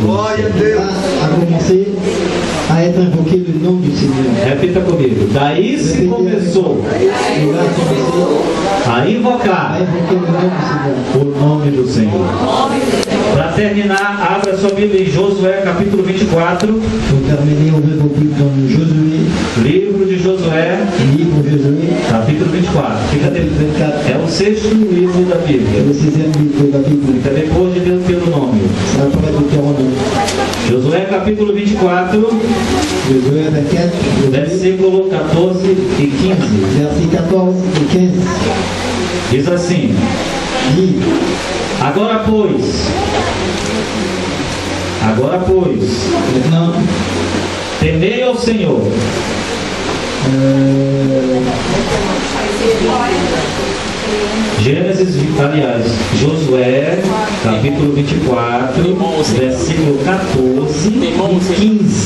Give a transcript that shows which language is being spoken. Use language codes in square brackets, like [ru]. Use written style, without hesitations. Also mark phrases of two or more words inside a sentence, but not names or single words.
[pt] Glória a Senhor. Deus. [fr] A commencé à être invoqué le nom du Seigneur. [pt] Repita comigo. Daí se começou [fr] Il a commencé [pt] a [fr] à [pt] invocar [fr] invoquer le nom du Seigneur. [pt] o nome do Senhor. Para terminar, abra sua Bíblia em Josué capítulo 24. [fr] Pour terminer, ouvrez vos Bibles dans Josué, [pt] Livro de Josué, [fr] livre Josué, [pt] capítulo 24. Fica de... 24, É o sexto livro da Bíblia. [fr] le 6e livre de la Bible. [pt] Fica depois de pelo nome. [fr] Ça apparaît Deutéronome. [pt] Josué capítulo 24, Josué 24, versículo 14 e 15. [fr] versets 14 et 15. [pt] Diz assim: [fr] Dit, [pt] Agora pois, [fr] maintenant, [pt] temei ao Senhor, Gênesis, aliás, Josué, capítulo 24, versículo 14 e 15.